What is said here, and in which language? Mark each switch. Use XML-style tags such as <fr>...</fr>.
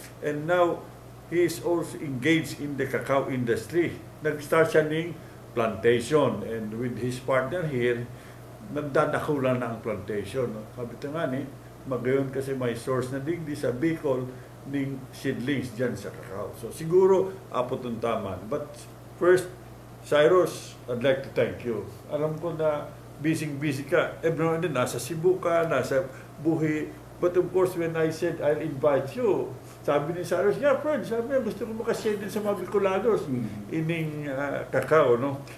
<en>And now, he is also engaged in the cacao industry.</en> <tl>Nag-start siya ng Plantacion.</tl> <en>And with his partner here,</en> <tl>nagdadakulan na ang Plantacion. No?</tl> <bik>Kabito nga ni, magayon kasi may source na digdi sa Bicol ng seedlings dyan sa cacao. So siguro, apot ang taman.</bik> <en>But first, Cyrus, I'd like to thank you.</en> <tl>Alam ko na busy ka. Everyone din, nasa Cebu ka, nasa Buhi.</tl> <en>But of course, when I said I'll invite you,</en> <tl>sabi ni Cyrus, yeah, friend, sabi niya, gusto ko makashare din sa mga Bicolanos ining cacao, no?</tl>